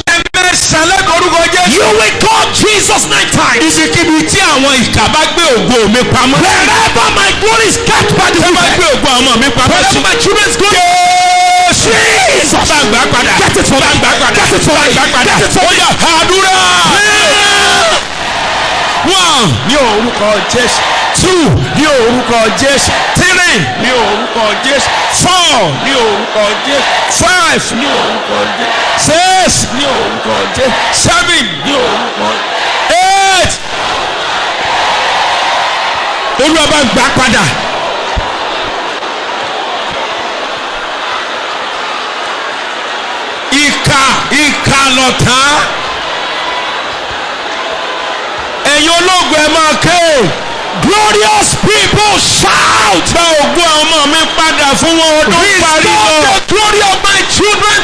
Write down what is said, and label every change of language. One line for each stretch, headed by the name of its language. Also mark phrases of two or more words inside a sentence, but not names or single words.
English: You will call Jesus 9 times. Wherever my glory is kept by the wicked, wherever my children's glory, Jesus, get it for me. Get it for me. Get it for me.
Yoruba: 1 ní orúkọ Jésù. 2 ní orúkọ Jésù. 3 ní orúkọ Jésù. 4 ní orúkọ Jésù. 5 ní orúkọ Jésù. 6 ní orúkọ Jésù. 7 ní orúkọ 8. Olúwa bá gbà padà. Ìkà lọ̀tá. Ẹ̀yin ológun ẹ máa ké.
English: Glorious people shout.
Yoruba: Gba ògo ọmọ mi padà fún wọn ọdún parí lọ.
English: Restore the glory of my children.